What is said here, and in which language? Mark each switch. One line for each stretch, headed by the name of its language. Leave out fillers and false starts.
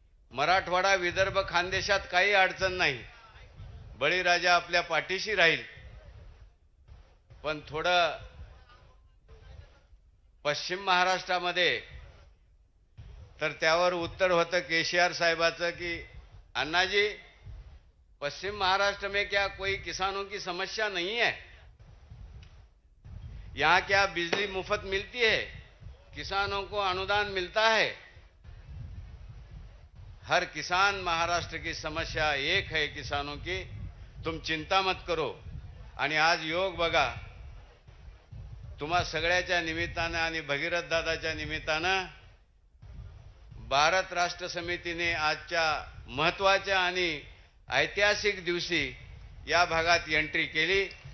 Marathi: मराठवाडा, विदर्भ, खानदेशात काही अडचण नाही, बळीराजा आपल्या पाठीशी राहील, पण थोडं पश्चिम महाराष्ट्रामध्ये, तर त्यावर उत्तर होतं केसीआर साहेबाचं की अन्नाजी,
Hindi: पश्चिम महाराष्ट्र में क्या कोई किसानों की समस्या नहीं है? यहाँ क्या बिजली मुफ्त मिलती है? किसानों को अनुदान मिलता है? हर किसान महाराष्ट्र की समस्या एक है किसानों की, तुम चिंता मत करो.
Marathi: आणि आज योग बघा, तुम्हा सगळ्याच्या निमित्तानं आणि भगीरथ दादाच्या निमित्तानं भारत राष्ट्र समितीने आजच्या महत्त्वाच्या आणि ऐतिहासिक दिवशी या भागात एंट्री केली.